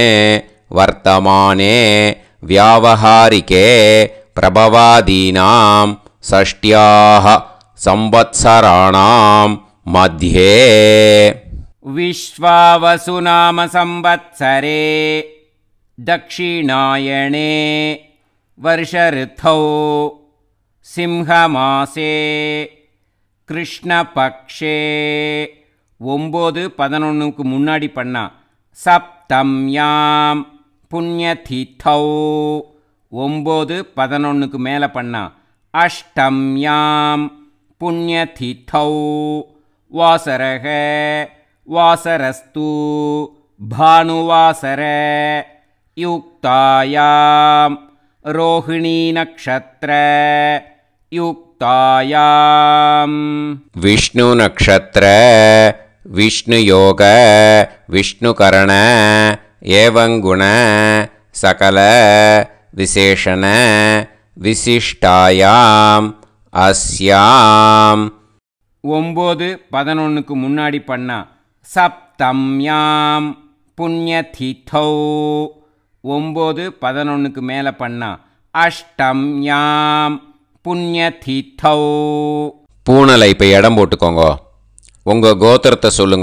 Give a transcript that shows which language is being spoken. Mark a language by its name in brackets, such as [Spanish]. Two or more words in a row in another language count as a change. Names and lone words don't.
[Sanskrit] वर्तमाने व्यावहारिके प्रभवादीनां षष्ट्याः संवत्सराणां मध्ये विश्वावसु नाम संवत्सरे दक्षिणायणे वर्षऋतौ सिंहमासे कृष्णपक्षे [Tamil] 9-11க்கு முன்னாடி பண்ணா [Sanskrit] सप्तम्यां पुण्यतिथौ [Tamil] 9-11க்கு மேலே பண்ணா [Sanskrit] अष्टम्यां पुण्यतिथौ वासरक वासरस्तु भानुवासर युक्तायां रोहिणी नक्षत्र युक्तायां विष्णु नक्षत्र विष्णु योग विष्णुकरण एवं गुण सकल विशेषण विशिष्टायां अस्यां [Tamil] 9-11க்கு முன்னாடி பண்ணா [Sanskrit] सप्तम्यां पुण्यतिथौ [Tamil] 9-11க்கு மேலே பண்ணா [Sanskrit] अष्टम्यां पुण्यतिथौ. [Tamil] பூனலை இப்போ இடம் போட்டுக்கோங்க. உங்கள் கோத்திரத்தை சொல்லுங்க.